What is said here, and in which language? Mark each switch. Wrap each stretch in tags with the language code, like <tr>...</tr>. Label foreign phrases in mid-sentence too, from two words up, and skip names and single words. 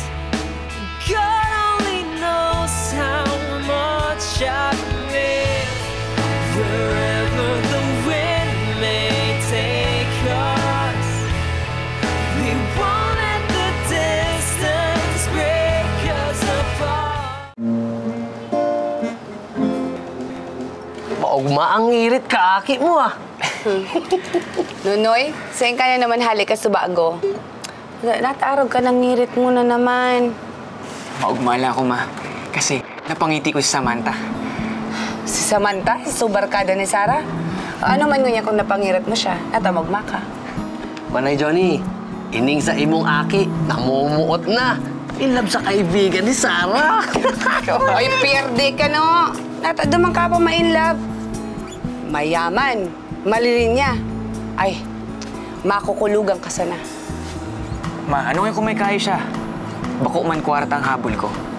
<en>God only knows how much I miss. Wherever the wind may take us, we won't let the distance break us apart.</en> <bik>Maugma ang ngirit kaaki mo ah. Nunoy, saan ka na naman halik ka sa bago? Natarog ka ng ngirit mo na naman. Maugmala ako, ma.</bik> <tl>Kasi napangiti ko si Samantha. Si Samantha, si barkada ni Sarah.</tl> <bik>Ano man ngunya kung napangirit mo siya, natamagma ka. Panay Johnny, ining sa imong aki, namumuot na.</bik> <en>In love</en> <tl>sa kaibigan ni Sarah.</tl> <bik>Ay, pierde ka no. Natadaman ka pa ma-in love.</bik> <tl>Mayaman, malilinya.</tl> <bik>Ay, makukulugan ka sana. Ma, ano kung may kaya siya? Bako man kwarta ang habol ko.</bik>